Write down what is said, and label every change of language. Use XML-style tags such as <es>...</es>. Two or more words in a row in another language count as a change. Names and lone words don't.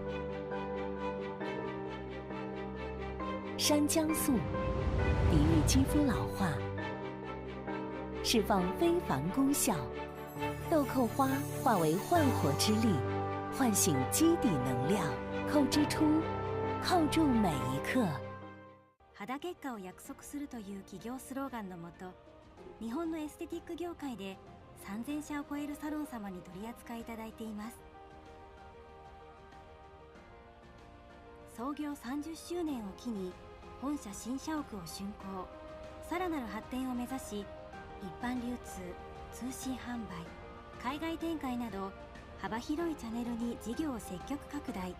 <zh>山姜素，抵御肌肤老化，释放非凡功效。豆蔻花化为焕活之力，唤醒基底能量，蔻之初，蔻住每一刻。</zh> <ja>肌結果を約束するという企業スローガンのもと、日本のエステティック業界で3000社を超えるサロン様に取り扱いいただいています。創業30周年を機に本社新社屋を竣工、さらなる発展を目指し、一般流通、通信販売、海外展開など幅広いチャンネルに事業を積極拡大。</ja>